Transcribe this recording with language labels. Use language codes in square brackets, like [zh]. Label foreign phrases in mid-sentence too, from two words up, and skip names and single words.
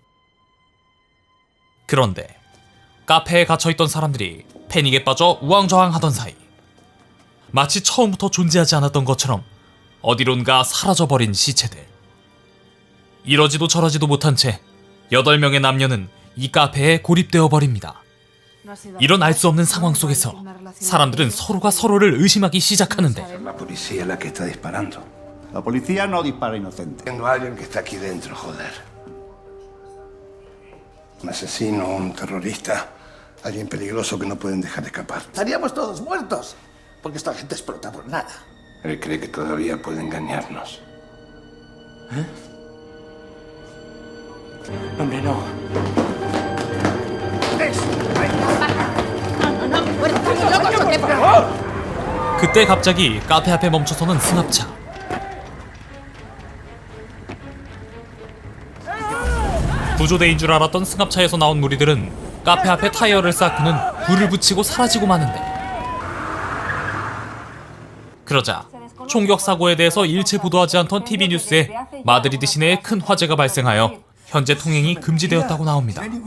[ko] 그런데 카페에 갇혀있던 사람들이 패닉에 빠져 우왕좌왕하던 사이 마치 처음부터 존재하지 않았던 것처럼 어디론가 사라져버린 시체들. 이러지도 저러지도 못한 채 8명의 남녀는 이 카페에 고립되어 버립니다. 이런 알 수 없는 상황 속에서 사람들은 서로가 서로를 의심하기 시작하는데 [es] La policía es la que está disparando. La policía no dispara inocentes. Tengo a alguien que está aquí dentro, joder. Un asesino, un terrorista, alguien peligroso que no pueden dejar escapar. Estaríamos todos muertos, porque esta gente explota por nada. Él cree que todavía puede engañarnos. Hombre, no. [ko] 그때 갑자기 카페 앞에 멈춰서는 승합차. 구조대인 줄 알았던 승합차에서 나온 무리들은 카페 앞에 타이어를 쌓고는 불을 붙이고 사라지고 마는데 그러자 총격 사고에 대해서 일체 보도하지 않던 TV 뉴스에 마드리드 시내에 큰 화재가 발생하여 현재 통행이 금지되었다고 나옵니다.